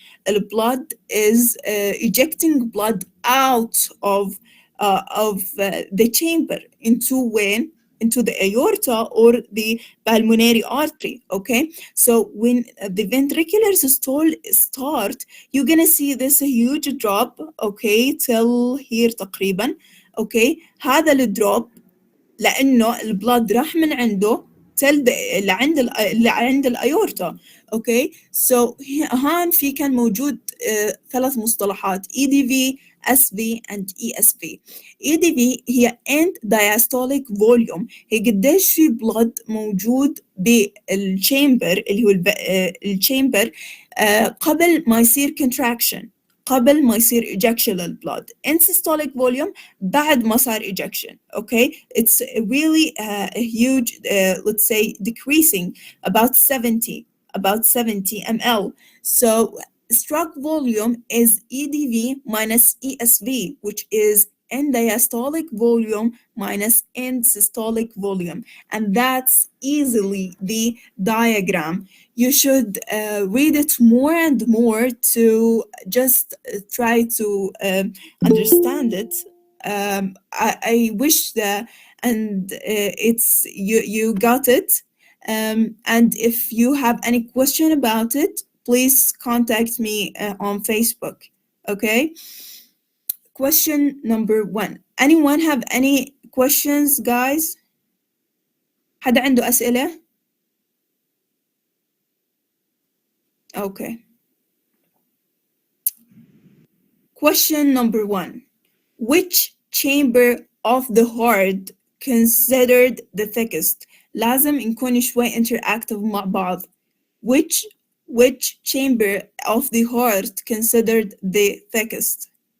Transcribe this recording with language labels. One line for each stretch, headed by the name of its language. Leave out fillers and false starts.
English: The blood is ejecting blood out of the chamber into when into the aorta or the pulmonary artery. Okay, so when the ventricular systole start, you're gonna see this huge drop. Okay, till here
Arabic: تقريبا. Okay, هذا الدروب لانه البلاد راح من عنده till لعند الايورتا. اوكي سو هان في كان موجود ثلاث مصطلحات EDV, SV and ESV. EDV هي end diastolic volume، هي قديش في بلاد موجود بالشامبر اللي هو الشامبر قبل ما يصير contraction، قبل ما يصير ejection للبلاد.
English: end systolic volume
Arabic: بعد ما صار
English: ejection. Okay, it's really a huge let's say decreasing about 70 ml. So stroke volume is EDV minus ESV, which is end diastolic volume minus end systolic volume, and that's easily the diagram. You should read it more and more to just try to understand it. I wish that, and it's you got it. And if you have any question about it, please contact me on Facebook. Okay. Question number 1. Anyone have any questions, guys?
Arabic: حدا عنده أسئلة؟ Okay.
English: Question number 1. Which chamber of the heart considered the thickest؟
Arabic: لازم نكون شوي
English: interactive
Arabic: مع بعض.
English: Which chamber of the heart considered the thickest?